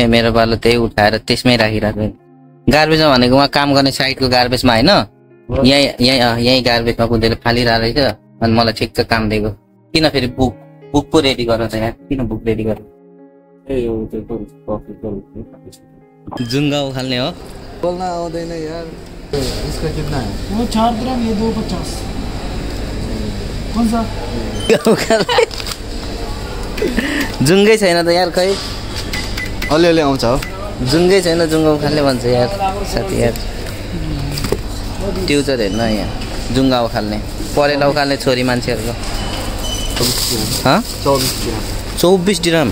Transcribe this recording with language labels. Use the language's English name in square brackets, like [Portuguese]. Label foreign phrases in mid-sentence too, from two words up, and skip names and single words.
[Nepali] मेरो पालो त्यही उठाएर त्यसमै राखिरहेको। गार्बेजमा भनेको उहाँ काम गर्ने साइडको गार्बेजमा होइन, यहीँ गार्बेजमा कुदेर फालिरहेको रहेछ। अनि मलाई ठिक्क काम दिएको। किन फेरि बुक पो रेडी गर त यार? किन [English] book ready [Nepali] गर? जुङ्गा उखाल्ने हो? बोल्न आउँदैन यार। [Hindi] इसका कितना है? वो 4 ग्राम, ये 250। कौन सा? [Nepali] जुङ्गै छैन त यार खै। अलिअलि आउँछ हो। जुङ्गै छैन, जुङ्गा उखाल्ने भन्छ यार साथी यार। ट्युटर हेर्न यहाँ जुङ्गा उखाल्ने, परेला उखाल्ने छोरी मान्छेहरूको। 24 दिराम।